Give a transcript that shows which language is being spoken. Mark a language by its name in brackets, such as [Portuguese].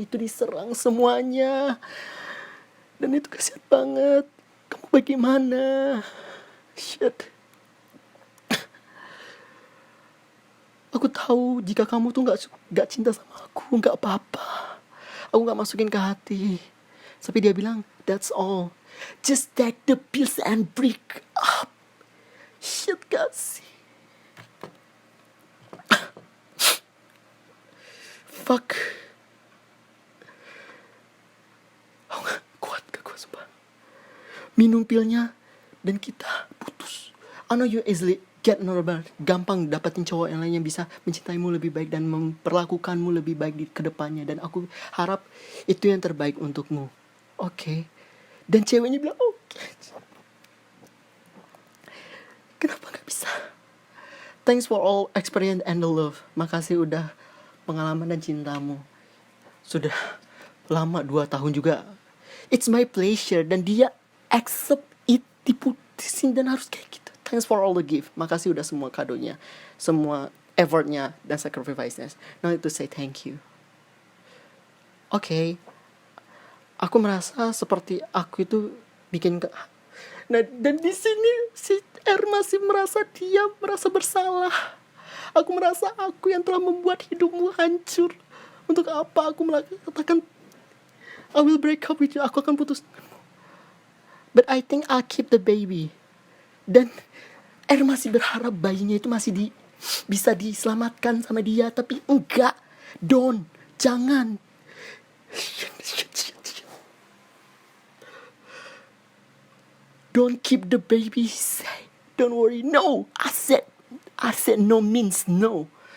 [Indonesian] Itu diserang semuanya. Dan itu kasihan banget. Kamu bagaimana? Shit. Aku tahu jika kamu tuh gak cinta sama aku, gak apa-apa. Aku gak masukin ke hati. Tapi dia bilang, [English] that's all. Just take the pills and break up. [Indonesian] Shit gak sih? [English] Fuck. [Indonesian] Aku gak kuat sumpah. Minum pilnya dan kita putus. [English] I know you easily get normal, [Indonesian] gampang dapetin cowok yang lain yang bisa mencintaimu lebih baik dan memperlakukanmu lebih baik di kedepannya, dan aku harap itu yang terbaik untukmu. Oke. Dan ceweknya bilang oke. Kenapa gak bisa? [English] Thanks for all experience and the love. [Indonesian] Makasih udah pengalaman dan cintamu. Sudah lama 2 tahun juga. [English] It's my pleasure. [Indonesian] Dan dia accept it, diputusin dan harus kayak gitu. [English] Thanks for all the gift. [Indonesian] Makasih udah semua kadonya, semua effortnya dan sacrifices. [English] Now to say thank you. [Indonesian] Oke. Aku merasa seperti aku itu bikin nah, dan di sini si R masih merasa bersalah. Aku merasa aku yang telah membuat hidupmu hancur. Untuk apa aku mengatakan [English] I will break up with you, [Indonesian] aku akan putus. [English] But I think I'll keep the baby. [Indonesian] Dan R masih berharap bayinya itu masih bisa diselamatkan sama dia. Tapi enggak. Jangan. [English] Don't keep the baby. Don't worry. No. I said no means no.